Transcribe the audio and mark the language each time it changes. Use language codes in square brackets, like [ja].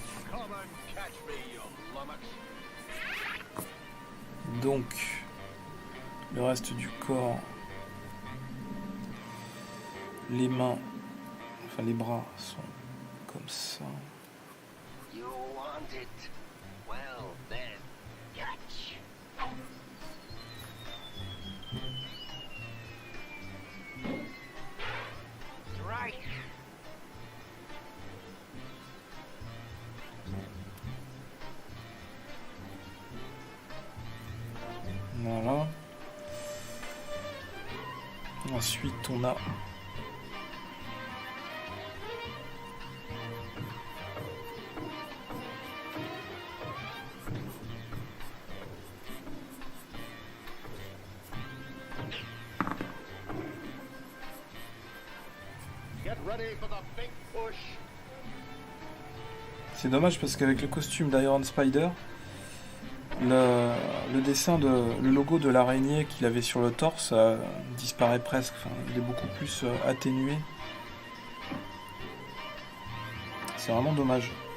[en] Come and catch me, you lummox. [fr] Donc, le reste du corps, les mains, enfin les bras sont comme ça. [en] You want it? Well then, catch. Strike. [fr] Voilà. Ensuite, on a [en] Get ready for the big push. [fr] C'est dommage parce qu'avec le costume d'Iron Spider, le dessin le logo de l'araignée qu'il avait sur le torse disparaît presque. Enfin, il est beaucoup plus atténué. C'est vraiment dommage.